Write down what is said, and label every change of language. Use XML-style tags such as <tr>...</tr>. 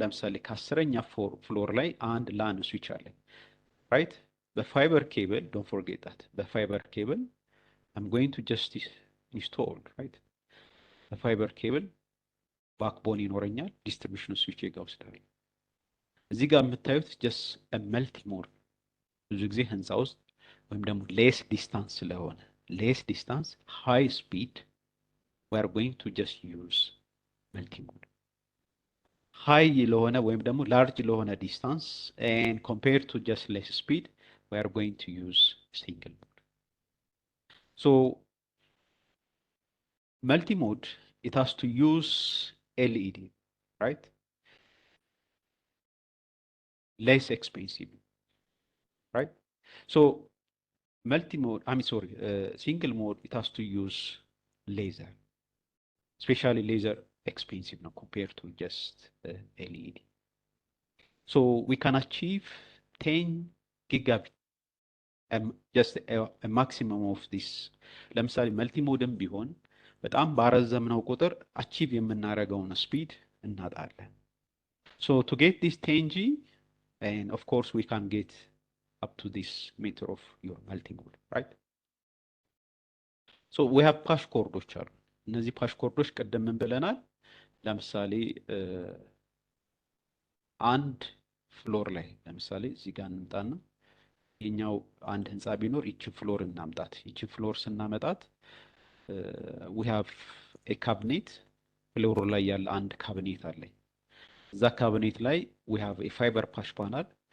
<am>ለምሳሌ ከ10ኛ ፍሎር ላይ አንድ ላን ስዊች አለ ራይት። በፋይበር ኬብል</am> <en>ዶንት ፎርጌት ዳት</en> <am>በፋይበር ኬብል</am> <en>I'm going to just install right</en> <am>በፋይበር ኬብል ባክቦን ይኖረኛል፣ ዲስትሪቢዩሽን ስዊች ጋር ወስዳለሁ። እዚህ ጋር የምታዩት ጀስት መልቲ ሞድ ብዙ ጊዜ ህንፃ ውስጥ ወይም ደግሞ ሌስ ዲስታንስ ስለሆነ ሌስ ዲስታንስ ሃይ ስፒድ</am> <en>we are going to just use</en> <am>መልቲ ሞድ። ሃይ ለሆነ ወይም ደግሞ ላርጅ ለሆነ ዲስታንስ</am> <en>and compared to just less speed we are going to use single mode. So multi mode it has to use LED, right? Less expensive, right? So multi mode, single mode it has to use laser, especially laser expensive now compared to just LED. So we can achieve 10 gigabit just a maximum of this.</en> <am>ለምሳሌ መልቲ ሞድም ቢሆን በጣም ባረዘምነው ቁጥር አቺቭ የምናደርገውን ስፒድ እናጣለን።</am> <en>So to get this 10G and of course we can get up to this meter of your multi mode, right? So we have ፓሽ ኮርዶች</en> <am>አሉ። እነዚህ ፓሽ ኮርዶች ቀደም ምን ብለናል? ለምሳሌ አንድ ፍሎር ላይ ለምሳሌ እዚህ ጋር እንምጣና ይሄኛው አንድ ህንፃ ቢኖር ይችን ፍሎር እናምጣት። ይችን ፍሎር ስናመጣት</am> <en>we have a cabinet</en> <am>ፍሎሩ ላይ ያለ አንድ ካቢኔት አለኝ። እዛ ካቢኔት ላይ</am> <en>we have a fiber patch panel።</en>